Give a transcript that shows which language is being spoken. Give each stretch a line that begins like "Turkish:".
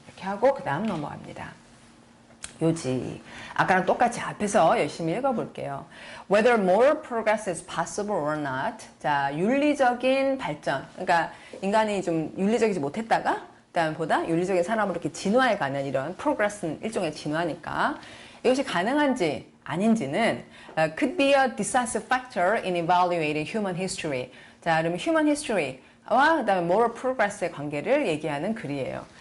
Korean: 이렇게 하고 그 다음 넘어갑니다. 요지. 아까랑 똑같이 앞에서 열심히 읽어볼게요.
English: Whether more progress is possible or not.
Korean: 자, 윤리적인 발전. 그러니까 인간이 좀 윤리적이지 못했다가 보다 윤리적인 사람으로 이렇게 진화해 가는 이런 프로그레스는 일종의 진화니까 이것이 가능한지 아닌지는
English: could be a decisive factor in evaluating human history.
Korean: 자, 그러면 human history와 그다음에 moral progress의 관계를 얘기하는 글이에요.